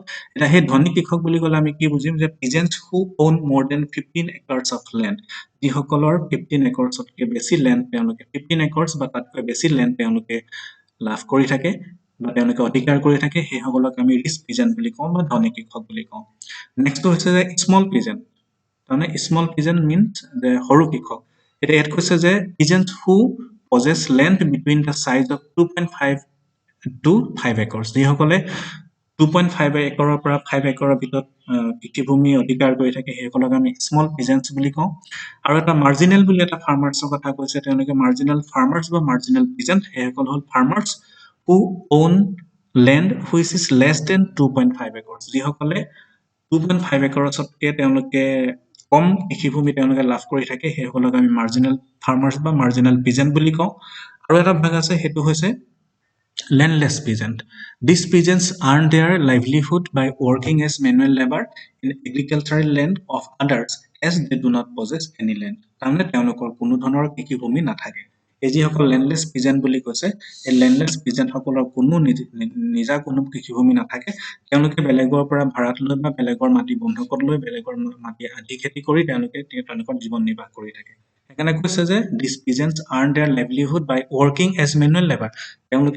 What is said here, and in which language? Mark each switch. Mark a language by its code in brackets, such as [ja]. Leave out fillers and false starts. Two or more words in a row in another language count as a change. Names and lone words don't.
[as] এটা সেই ধনী কৃষক বুলি ক'লে আমি কি বুজিম যে [en] peasants who own more than 15 acres of land [as] যিসকলৰ 15 একৰ্ছতকৈ বেছি লেণ্ড তেওঁলোকে 15 একৰ্ছ বা তাতকৈ বেছি লেণ্ড তেওঁলোকে লাভ কৰি থাকে বা তেওঁলোকে অধিকাৰ কৰি থাকে সেই সকলক আমি [en] rich peasant [as] বুলি কওঁ বা ধনী কৃষক বুলি কওঁ নেক্সট হৈছে যে [en] small peasant [as] মানে [en] small peasant means [as] যে সৰু কৃষক এটা ইয়াত কৈছে যে [en] peasant who possess land between the size of 2.5 to 5 acres [as] যিসকলে 2.5 একৰৰ পৰা 5 একৰৰ ভিতৰত কৃষিভূমি অধিকাৰ কৰি থাকে সেইসকলক আমি [en] small peasants [as] বুলি কওঁ আৰু এটা মাৰ্জিনেল বুলি এটা ফাৰ্মাৰ্ছৰ কথা কৈছে তেওঁলোকে [en] marginal farmers [as] বা [en] marginal peasant [as] সেইসকল হ'ল ফাৰ্মাৰ্ছ [en] who own land which is less than 2.5 acres [as] যিসকলে 2.5 একৰছতকৈ তেওঁলোকে কম কৃষিভূমি তেওঁলোকে লাভ কৰি থাকে সেইসকলক আমি [en] marginal farmers [as] বা [en] marginal peasant [as] বুলি কওঁ আৰু এটা ভাগ আছে সেইটো হৈছে [en] landless peasant. These peasants earn their livelihood by working as manual labor in agricultural land of others as they do not possess any land. [as] তাৰমানে তেওঁলোকৰ কোনো ধৰণৰ কৃষিভূমি নাথাকে এই যিসকল [en] landless peasant [as] বুলি কৈছে এই [en] landless peasant [as] সকলৰ কোনো নিজা কোনো কৃষিভূমি নাথাকে তেওঁলোকে বেলেগৰ পৰা ভাড়াত লৈ বা বেলেগৰ মাটি বন্ধকত লৈ বেলেগৰ মাটি আধি খেতি কৰি তেওঁলোকৰ জীৱন নিৰ্বাহ কৰি থাকে সেইকাৰণে কৈছে যে [en] these peasants earn their livelihood by working as manual labour [as] তেওঁলোকে